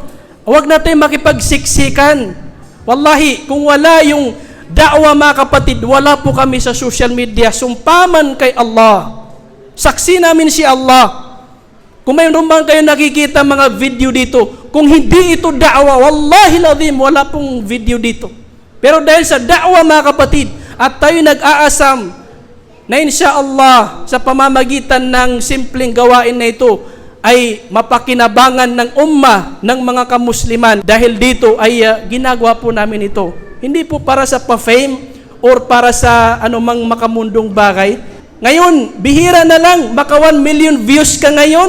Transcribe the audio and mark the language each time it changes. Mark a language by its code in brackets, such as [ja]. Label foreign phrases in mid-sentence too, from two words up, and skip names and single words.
[tl] Wag na tayong makipagsiksikan. Wallahi, kung wala yung da'wa mga kapatid, wala po kami sa social media. Sumpaman kay Allah. Saksi namin si Allah. Kung mayroon bang kayo nakikita mga video dito, kung hindi ito da'wa, [ar] والله لازم, [tl] wala pong video dito. Pero dahil sa da'wa mga kapatid, at tayo nag-aasam, na insyaallah sa pamamagitan ng simpleng gawain na ito ay mapakinabangan ng ummah ng mga kamusliman. Dahil dito ay ginagawa po namin ito. Hindi po para sa pa-fame or para sa anumang makamundong bagay, Ngayon, bihira na lang, maka [en] 1 million views [tl] ka ngayon.